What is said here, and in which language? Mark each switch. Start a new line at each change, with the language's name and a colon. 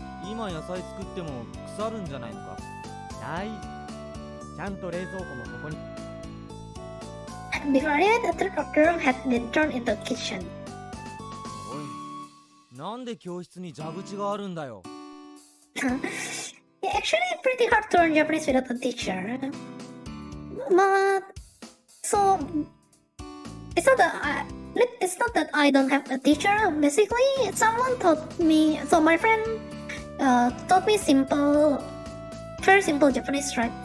Japanese: 今野菜作っても腐るんじゃないのか。大事。ちゃんと冷蔵庫もここに。
English: Before I knew it, a third of the room had been turned into a kitchen.
Japanese: おい、なんで教室に蛇口があるんだよ。
English: Yeah, actually, pretty hard to learn Japanese without a teacher. But so it's not that I don't have a teacher. Basically, someone taught me. So my friend taught me very simple Japanese, right?